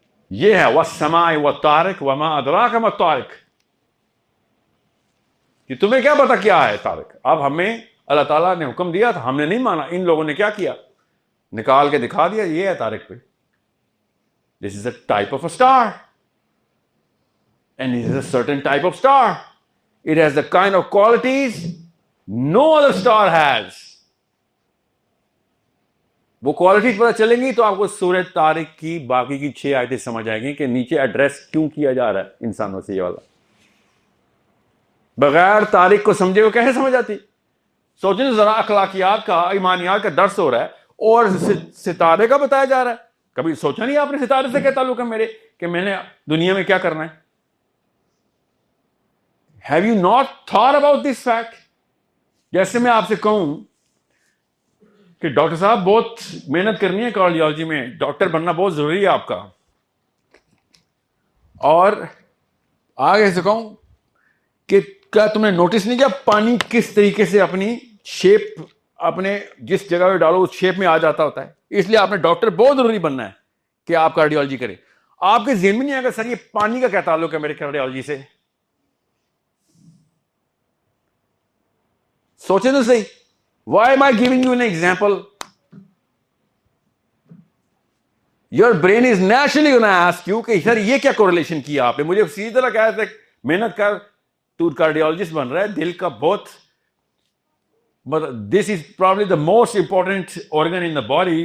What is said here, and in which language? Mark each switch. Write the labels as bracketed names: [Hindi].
[Urdu] یہ ہے [Arabic] والسماء والطارق وما ادراک ما الطارق, [Urdu] کہ تمہیں کیا پتا کیا ہے طارق. اب ہمیں اللہ تعالیٰ نے حکم دیا تھا, ہم نے نہیں مانا. ان لوگوں نے کیا کیا؟ نکال کے دکھا دیا, یہ ہے طارق پہ. [English] This is a type of a star. And it is a certain type of star. It has the kind of qualities no other star has. [Urdu] وہ کوالٹیز پتہ چلیں گی تو آپ کو سورہ طارق کی باقی کی 6 آیتیں سمجھ آئیں گی کہ نیچے ایڈریس کیوں کیا جا رہا ہے انسانوں سے. یہ والا بغیر طارق کو سمجھے وہ کیسے سمجھ آتی؟ سوچیں ذرا, اخلاقیات کا, ایمانیات کا درس ہو رہا ہے اور ستارے کا بتایا جا رہا ہے. کبھی سوچا نہیں آپ نے ستارے سے کیا تعلق ہے میرے, کہ میں نے دنیا میں کیا کرنا ہے؟ [English] Have you not thought about this fact? [Urdu] جیسے میں آپ سے کہوں کہ ڈاکٹر صاحب بہت محنت کرنی ہے کارڈیالوجی میں, ڈاکٹر بننا بہت ضروری ہے آپ کا, اور آگے سے کہوں کہ کیا تم نے نوٹس نہیں کیا پانی کس طریقے سے اپنی شیپ, اپنے جس جگہ پہ ڈالو اس شیپ میں آ جاتا ہوتا ہے, اس لیے آپ نے ڈاکٹر بہت ضروری بننا ہے کہ آپ کارڈیالوجی کریں. آپ کے ذہن میں نہیں آئے گا سر یہ پانی کا کیا تعلق ہے میرے کارڈیالوجی سے؟ سوچیں تو صحیح. [English] Why am I giving you an example? Your brain is naturally going to ask you [Urdu] کہ سر یہ کیا [English] correlation [Urdu] کیا آپ نے. مجھے سیدھی طرح کہا تھا محنت کر, تو کارڈیالوجسٹ بن رہا ہے, دل کا بہت, [English] this is probably the most important organ in the body.